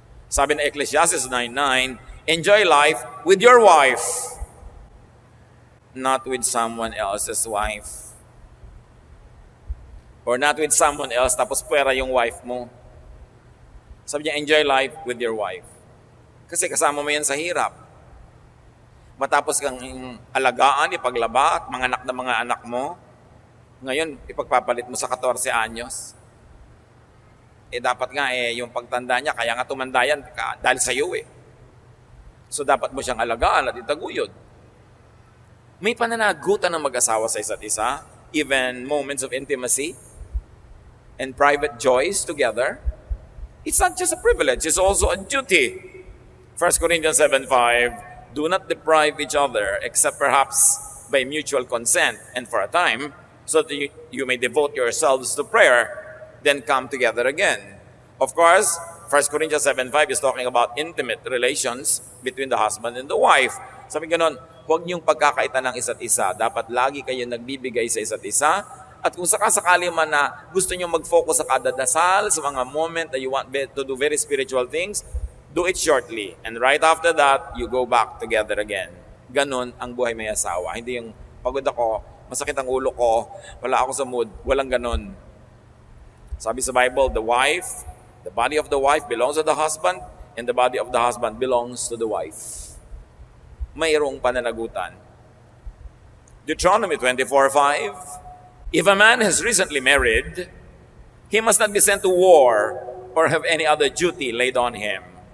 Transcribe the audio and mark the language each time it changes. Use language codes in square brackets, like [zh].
[tl] Sabi na [en] Ecclesiastes 9:9, enjoy life with your wife, not with someone else's wife. Or not with someone else, [tl] tapos pwera yung wife mo. Sabi niya, [en] enjoy life with your wife. [tl] Kasi kasama mo yan sa hirap. Matapos kang alagaan, ipaglaba at manganak ng mga anak mo, ngayon, ipagpapalit mo sa 14 anyos. Dapat nga yung pagtanda niya, kaya nga tumanda yan dahil sa iyo So dapat mo siyang alagaan at itaguyod. May pananagutan ng mag-asawa sa isa't isa, [en] even moments of intimacy and private joys together. It's not just a privilege, it's also a duty. 1 Corinthians 7:5, do not deprive each other except perhaps by mutual consent and for a time, so that you may devote yourselves to prayer, then come together again. Of course, 1 Corinthians 7:5 is talking about intimate relations between the husband and the wife. [tl] Sabi ganon, huwag niyong pagkakaitan ng isa't isa. Dapat lagi kayo nagbibigay sa isa't isa. At kung sakasakali man na gusto niyo mag-focus sa kada dasal, sa mga moment [en] that you want to do very spiritual things, do it shortly. And right after that, you go back together again. [tl] Ganon ang buhay may asawa. Hindi yung pagod ako, masakit ang ulo ko, wala ako sa mood. Walang ganon. Sabi sa [en] Bible, the body of the wife belongs to the husband, and the body of the husband belongs to the wife. [tl] mayroong pananagutan. [en] Deuteronomy 24:5, if a man has recently married, he must not be sent to war or have any other duty laid on him.